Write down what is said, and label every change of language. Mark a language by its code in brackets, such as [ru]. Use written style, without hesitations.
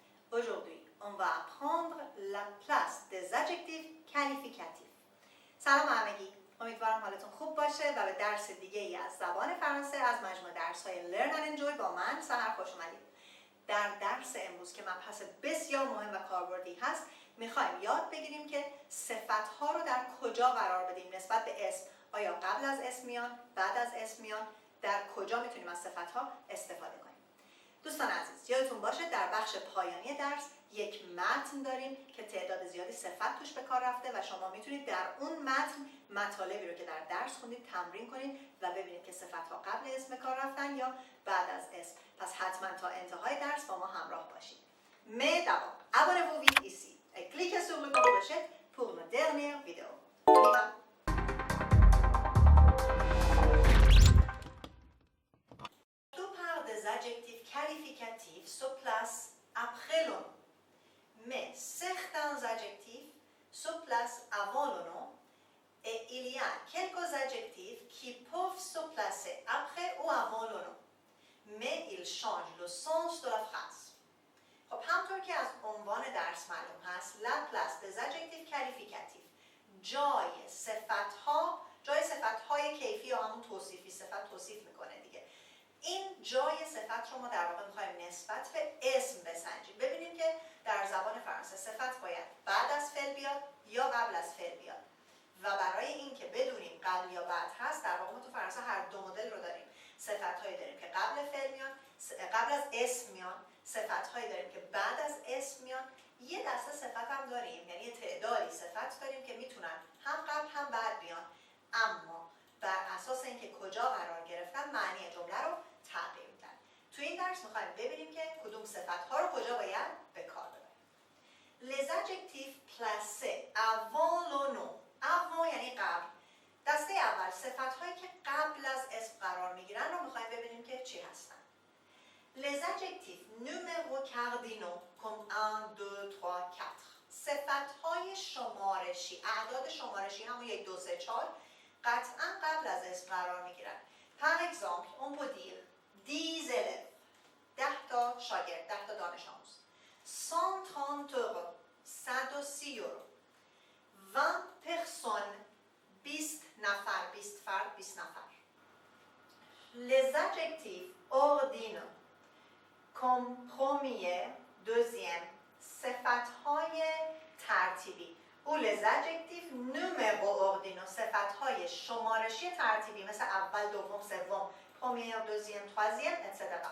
[fr] Aujourd'hui, on va apprendre la place des adjectifs qualificatifs. [fa] سلام همگی. امیدوارم حالتون خوب باشه و به درس دیگه ای از زبان فرانسه از مجموعه درس‌های Learn and Enjoy با من سحر خوش اومدید. در درس امروز که مبحث بسیار مهم و کاربردی هست، میخوایم یاد بگیریم که صفت‌ها رو در کجا قرار بدیم نسبت به اسم. آیا قبل از اسم میان، بعد از اسم میان، در کجا میتونیم از صفت‌ها استفاده کنیم. دوستان عزیز، یادتون باشه در بخش پایانی درس یک متن داریم که تعداد زیادی صفت توش به کار رفته و شما میتونید در اون متن مطالبی رو که در درس خوندید تمرین کنید و ببینید که صفت‌ها قبل اسم به کار رفتن یا بعد از اسم. پس حتما تا انتهای درس با ما همراه باشید. [fr] Mais d'abord, abonnez-vous vite ici et cliquez sur le clochette pour nos dernières vidéos. On y va. Des adjectifs qualificatifs se placent après le nom. Mais certains adjectifs se placent avant le nom et il y a quelques adjectifs qui peuvent se placer après ou avant le nom. Mais ils changent le sens de la phrase. [fa] خب همطور که از عنوان درس معلوم هست [fr] la place des adjectifs qualificatifs [fa] جای صفت‌های کیفی یا همون توصیفی صفت توصیف میکنه دیگه. این جای صفت رو ما در واقع میخوایم نسبت به اسم بسنجیم. ببینیم که در زبان فرانسه صفت باید بعد از فعل بیاد یا قبل از فعل بیاد و برای این که بدونیم قبل یا بعد هست در واقع ما تو فرانسه هر دو مدل رو داریم. صفت‌هایی داریم که قبل فعل میان، قبل از اسم میان، صفت‌هایی داریم که بعد از اسم میان. یه دسته صفت هم داریم، یعنی تعدادی صفت داریم که میتونن هم قبل هم بعد بیان، اما بر اساس اینکه کجا قرار گرفتن معنی جمله رو تغییر میدن. تو این درس میخوایم ببینیم که کدوم صفت‌ها رو کجا باید به کار ببریم. [fr] Les adjectifs placés avant le nom. [fa] avant یعنی قبل. دسته اول صفت‌هایی که قبل از اسم قرار میگیرن رو میخوایم ببینیم که چی هستن. [fr] Les adjectifs numéros cardinaux comme 1, 2, 3, 4. [fa] صفت‌های شمارشی، اعداد شمارشی همون 1, 2, 3, 4 قطعاً قبل از اسم قرار میگیرن. [fr] Par exemple, on peut dire 10 élèves. [fa] 10 تا شاگرد، 10 تا دانش آموز. 130 euros. [fr] 130 euro. 20 personnes. [fa] 20 نفر، 20 فرد، 20 نفر. [fr] Les adjectifs ordinaux comme premier, deuxième. [fa] صفت‌های ترتیبی. او [fr] les adjectifs numéros ordinaux [fa] صفت‌های شمارشی ترتیبی مثل اول، دوم، سوم، [fr] premier, deuxième, troisième, etc.